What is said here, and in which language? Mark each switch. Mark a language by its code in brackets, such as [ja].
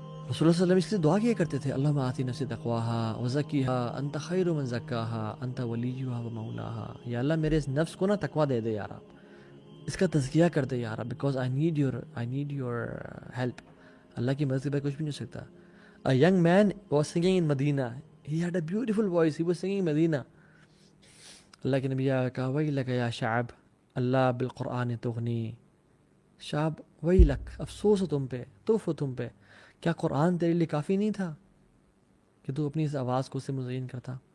[ur] رسول اللہ صلی اللہ علیہ وسلم اس لیے دعا کیا کرتے تھے, [ar] اللہم آتی نفسی تقواہا وزکیہا انت خیر من زکاہا انت ولیہا ومولاہا. [ur] یا اللہ میرے اس نفس کو نا تقوی دے دے یار, آپ اس کا تزکیہ کر دے یار, [en] Because I need your help. [ur] اللہ کی مدد کے بغیر کچھ بھی نہیں ہو سکتا. [en] A young man was singing in Medina. He had a beautiful voice. He was singing in Medina. [ur] اللہ کے نبی کہا [ar] ویلک یا شعب اللہ بالقرآن تغنی. [ur] شعب ویلک, افسوس ہو تم پہ, توف ہو تم پہ, کیا قرآن تیرے لیے کافی نہیں تھا کہ تو اپنی اس آواز کو اس سے مزین کرتا؟